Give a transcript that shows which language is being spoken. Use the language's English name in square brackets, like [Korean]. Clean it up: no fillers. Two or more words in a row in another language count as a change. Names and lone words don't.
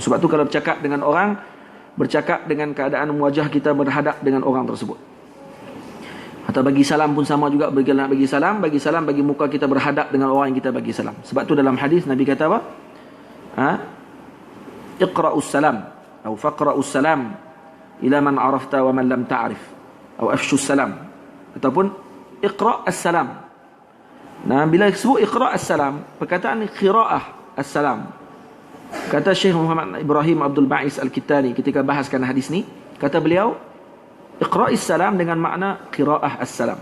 [Malay] Sebab tu kalau bercakap dengan orang, bercakap dengan keadaan wajah kita berhadap dengan orang tersebut. Atau bagi salam pun sama juga. Nak bagi salam bagi muka kita berhadap dengan orang yang kita bagi salam. Sebab tu dalam hadis Nabi kata apa? [Arabic] اقرأ السلام atau فاقرأ السلام إلى من عرفت ومن لم تعرف atau أفش السلام ataupun اقرأ السلام. [Malay] Nah, bila disebut [Arabic] اقرأ السلام, [Malay] perkataan [Arabic] قراءة السلام. [Malay] Kata Syekh Muhammad Ibrahim Abdul Ba'is Al-Kittani ketika bahaskan hadis ni, kata beliau, [Arabic] اقرأ السلام [Malay] dengan makna [Arabic] قراءة السلام.